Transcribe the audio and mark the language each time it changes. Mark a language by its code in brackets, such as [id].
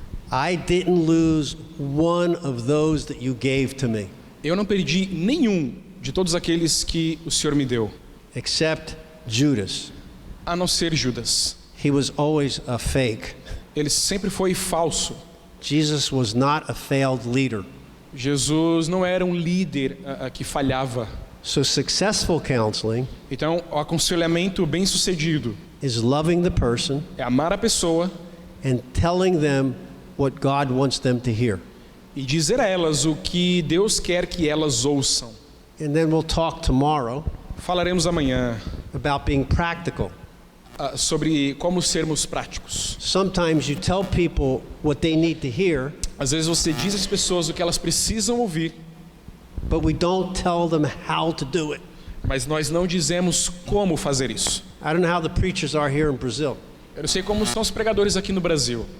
[en] I didn't lose one of those that you gave to me, [pt] Eu não perdi nenhum de todos aqueles que o Senhor me deu, [en] except Judas. [pt] a não ser Judas. [en] He was always a fake. [pt] Ele sempre foi falso. [en] Jesus was not a failed leader. [pt] Jesus não era um líder que falhava. [en] So successful counseling [pt] Então, o aconselhamento bem-sucedido [en] is loving the person [pt] é amar a pessoa [en] and telling them what God wants them to hear. [pt] e dizer a elas o que Deus quer que elas ouçam. [en] And then we'll talk tomorrow [pt] Falaremos amanhã [en] about being practical. [pt] sobre como sermos práticos. [en] Sometimes you tell people what they need to hear, [pt] Às vezes você diz às pessoas o que elas precisam ouvir, [en] but we don't tell them how to do it. [pt] mas nós não dizemos como fazer isso. [en] I don't know how the preachers are here in Brazil. [pt] Eu não sei como são os pregadores aqui no Brasil.